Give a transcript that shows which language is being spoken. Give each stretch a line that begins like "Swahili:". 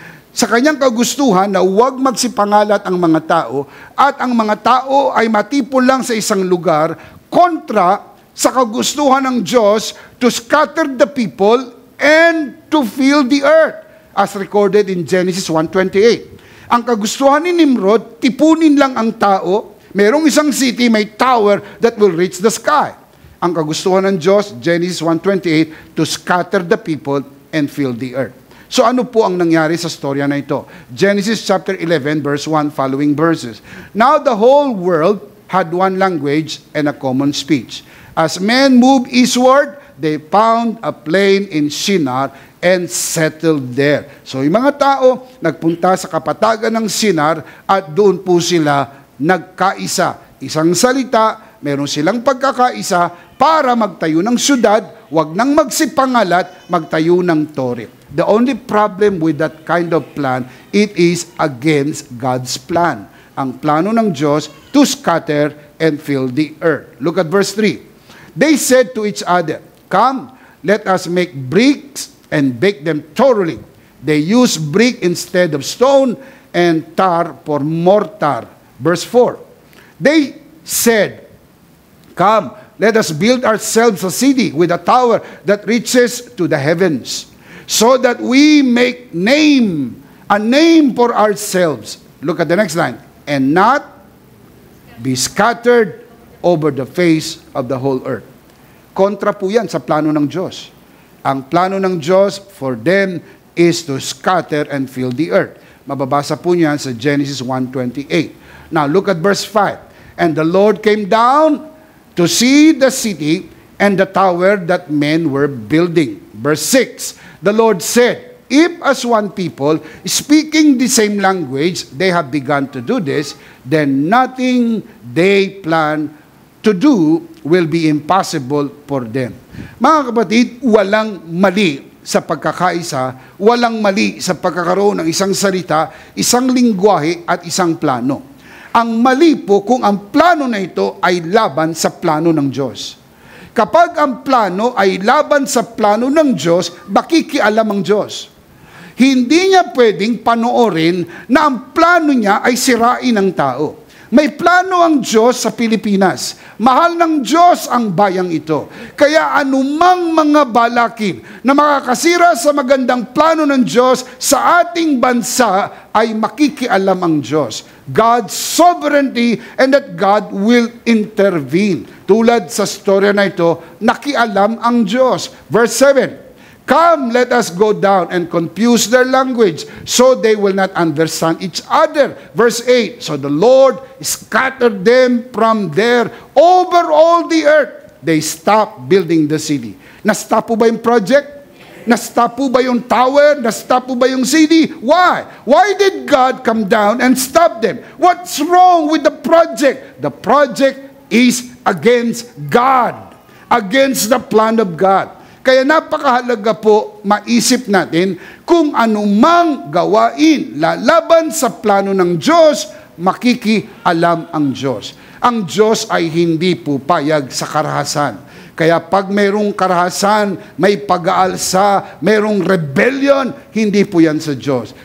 Filipino: Sa kanyang kagustuhan na huwag magsipangalat ang mga tao at ang mga tao ay matipon lang sa isang lugar kontra sa kagustuhan ng Diyos
English: to scatter the people and to fill the earth, as recorded in Genesis 1:28.
Filipino: Ang kagustuhan ni Nimrod, tipunin lang ang tao. Merong isang
English: city, may tower that will reach the sky.
Filipino: Ang kagustuhan ng Diyos,
English: Genesis 1:28, to scatter the people and fill the earth.
Filipino: So ano po ang nangyari sa storya na ito?
English: Genesis chapter 11 verse 1 following verses. Now the whole world had one language and a common speech. As men moved eastward, they found a plain in Shinar and settled there.
Filipino: So yung mga tao nagpunta sa kapatagan ng Shinar at doon po sila nagkaisa. Isang salita, meron silang pagkakaisa para magtayo ng syudad, wag nang magsipangalat, magtayo ng tore.
English: The only problem with that kind of plan, it is against God's plan.
Filipino: Ang plano ng Diyos
English: to scatter and fill the earth. Look at verse 3. They said to each other, "Come, let us make bricks and bake them thoroughly." They used brick instead of stone and tar for mortar. Verse 4. They said, "Come, let us build ourselves a city with a tower that reaches to the heavens, so that we make a name for ourselves." Look at the next line. "And not be scattered over the face of the whole earth."
Filipino: Kontra po yan sa plano ng Diyos. Ang plano ng Diyos
English: for them is to scatter and fill the earth.
Filipino: Mababasa po niyan sa Genesis 1:28.
English: Now look at verse 5. "And the Lord came down to see the city and the tower that men were building." Verse 6. The Lord said, "If as one people, speaking the same language, they have begun to do this, then nothing they plan to do will be impossible for them."
Filipino: Mga kapatid, walang mali sa pagkakaisa, walang mali sa pagkakaroon ng isang salita, isang lingwahe at isang plano. Ang mali po kung ang plano na ito ay laban sa plano ng Diyos. Kapag ang plano ay laban sa plano ng Diyos, makikialam ang Diyos. Hindi niya pwedeng panoorin na ang plano niya ay sirain ang tao. May plano ang Diyos sa Pilipinas. Mahal ng Diyos ang bayang ito. Kaya anumang mga balakin na makakasira sa magandang plano ng Diyos sa ating bansa ay makikialam ang Diyos.
English: God's sovereignty and that God will intervene.
Filipino: Tulad sa storya na ito, nakialam ang Diyos.
English: Verse 7. "Come, let us go down and confuse their language, so they will not understand each other." Verse 8, "So the Lord scattered them from there over all the earth." They stopped building the city.
Filipino: Na-stop po ba yung project? Na-stop po ba yung tower? Na-stop po ba yung city?
English: Why? Why did God come down and stop them? What's wrong with the project? The project is against God, against the plan of God.
Filipino: Kaya napakahalaga po maisip natin kung anumang gawain lalaban sa plano ng Diyos, makikialam ang Diyos. Ang Diyos ay hindi pupayag sa karahasan. Kaya pag mayroong karahasan, may pag-aalsa, mayroong rebellion, hindi po yan sa Diyos.